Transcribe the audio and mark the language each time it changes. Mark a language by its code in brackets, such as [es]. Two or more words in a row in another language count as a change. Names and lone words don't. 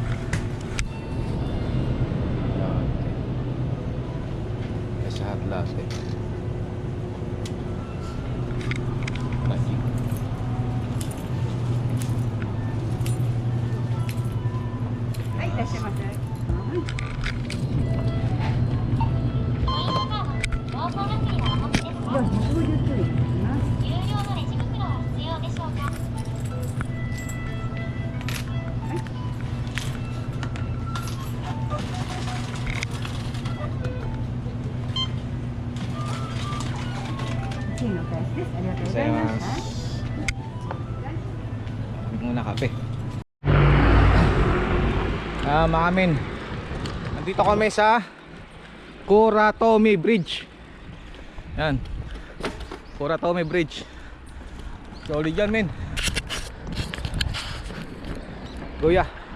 [tl] Sa Atlas eh. Magic. Ay, [ja] dashimasu. では、ご注意いたします。有料のレジ袋は必要でしょうか。はい。次のお返しです。ありがとうございました。 [tl] Muna kape. Mga men, nandito kami sa Kuratomi Bridge. Yan, Kuratomi Bridge. Solid yan, men. Kuya.